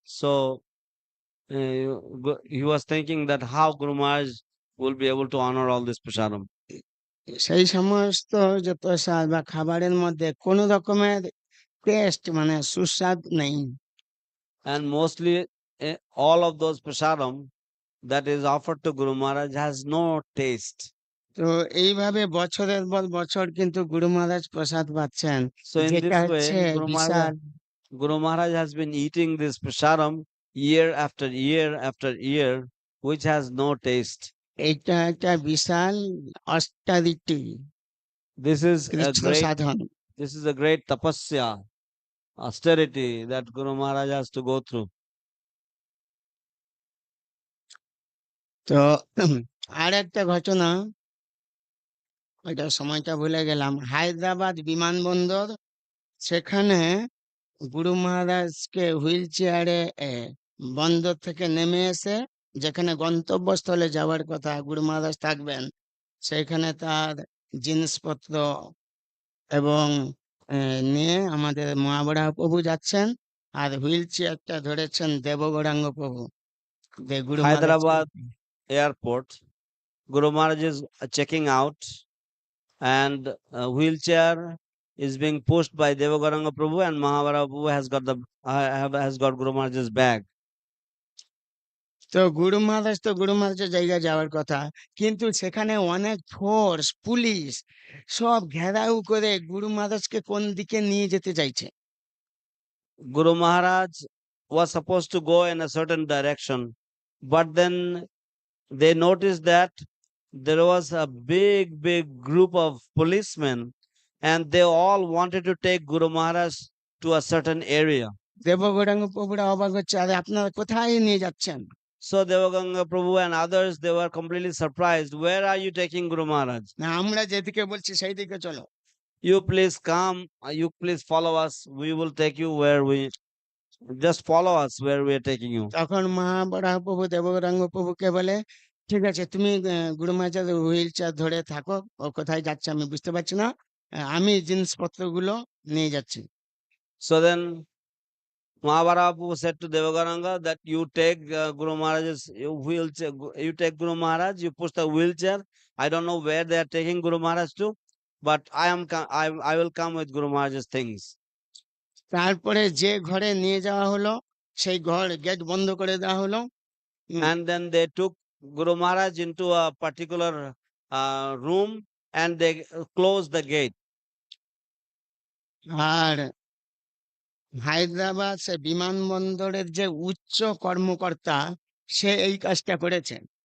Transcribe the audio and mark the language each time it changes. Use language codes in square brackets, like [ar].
[en] So he was thinking that how Guru Maharaj will be able to honor all this prasadam. [bn] সেই সমস্ত যে প্রসাদ বা খাবারের মধ্যে কোনো রকমের টেস্ট মানে সুস্বাদ নেই। [en] And mostly all of those prasadam that is offered to Guru Maharaj has no taste. [bn] তো এইভাবে বছরের পর বছর কিন্তু গুরু মহারাজ প্রসাদ পাচ্ছেন, [en] So in [bn] যেটা [en] this way, [bn] হচ্ছে বিশাল। [en] Guru Maharaj has been eating this prasadam year after year after year, which has no taste. [bn] এইটা একটা বিশাল austerity, [en] This is a [bn] কৃচ্ছ [en] great, [bn] Sadhan. [en] this is a great tapasya, austerity that Guru Maharaj has to go through. [bn] তো আর একটা ঘটনা, ওইটা সময়টা ভুলে গেলাম, হায়দ্রাবাদ বিমানবন্দর, সেখানে গুরু মহারাজকে হুইল চেয়ারে বন্দর থেকে নেমে এসে যেখানে গন্তব্যস্থলে যাওয়ার কথা গুরু মহারাজ থাকবেন, সেখানে তার জিনিসপত্র এবং নিয়ে আমাদের মহাবরাহ প্রভু যাচ্ছেন, আর হুইল চেয়ারটা ধরেছেন দেবগৌরাঙ্গ প্রভু, যে গুরু মহারাজ। [en] Hyderabad airport, Guru Maharaj is checking out and a wheelchair is being pushed by Devagoranga Prabhu and Mahavara Prabhu has got the has got Guru Maharaj's bag. [bn] তো গুরু মহারাজের জায়গায় যাওয়ার কথা, কিন্তু সেখানে অনেক ফোর্স পুলিশ সব ঘেরাও করে গুরু মহারাজকে কোন দিকে নিয়ে যেতে চাইছে। [en] Guru Maharaj was supposed to go in a certain direction, but then they noticed that there was a big group of policemen and they all wanted to take Guru Maharaj to a certain area. [bn] দেবগৌরাঙ্গ প্রভুরা অবাক হচ্ছে, আরে আপনারা কোথায় নিয়ে যাচ্ছেন? [en] So Devaganga Prabhu and others, they were completely surprised. Where are you taking Guru Maharaj? [bn] না, আমরা যেদিকে বলছি সেই দিকে চলো। [en] You please come, you please follow us. We will take you where we just follow us where we are taking you. [bn] তখন মহাবরাহ প্রভু দেবগৌরাঙ্গ প্রভুকে বলে, ঠিক আছে, তুমি গুরু মহারাজের হুইল চেয়ার ধরে থাকো, ও কোথায় যাচ্ছে আমি বুঝতে পারছি না, আমি জিনিসপত্রগুলো নিয়ে যাচ্ছি। [en] So then Mahabharata said to Devagaranga that you take Guru Maharaj's wheelchair, you take Guru Maharaj, you push the wheelchair. I don't know where they are taking Guru Maharaj to, but I will come with Guru Maharaj's things. [bn] তারপরে যে ঘরে নিয়ে যাওয়া হলো, সেই ঘর gate বন্ধ করে দেওয়া হলো। [en] And then they took Guru Maharaj into a particular room and they closed the gate. [bn] আর হায়দ্রাবাদ সে বিমানবন্দরের যে উচ্চ কর্মকর্তা, সে এই কাজটা করেছে।